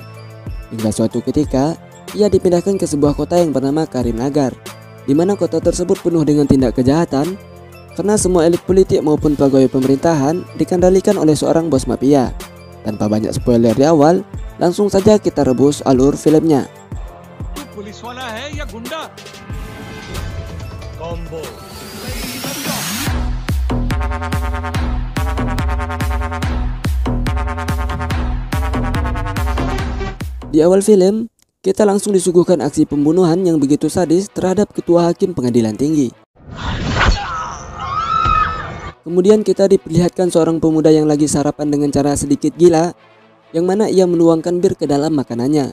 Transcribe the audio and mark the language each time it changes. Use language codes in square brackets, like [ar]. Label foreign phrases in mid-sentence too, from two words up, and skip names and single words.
[id] Hingga suatu ketika, ia dipindahkan ke sebuah kota yang bernama Karimnagar, di mana kota tersebut penuh dengan tindak kejahatan karena semua elit politik maupun pegawai pemerintahan dikendalikan oleh seorang bos mafia. Tanpa banyak spoiler di awal, langsung saja kita rebus alur filmnya. [hi] पुलिस वाला है या गुंडा? कॉम्बो। [id] Di awal film, kita langsung disuguhkan aksi pembunuhan yang begitu sadis terhadap ketua hakim pengadilan tinggi. Kemudian kita diperlihatkan seorang pemuda yang lagi sarapan dengan cara sedikit gila, yang mana ia menuangkan bir ke dalam makanannya.